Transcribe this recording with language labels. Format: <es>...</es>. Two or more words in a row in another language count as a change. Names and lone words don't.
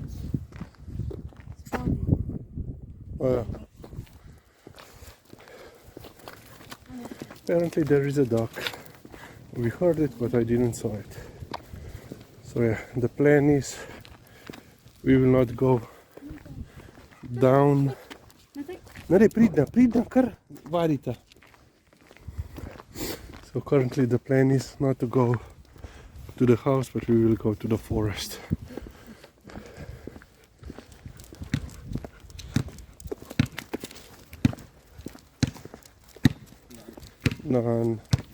<en>Oh, yeah. Apparently there is a duck. We heard it, but I didn't saw it. So yeah, the plan is we will not go down.</en> <sl>Pridna, kar varita.</sl> <en>So currently the plan is not to go to the house, but we will go to the forest. None.</en>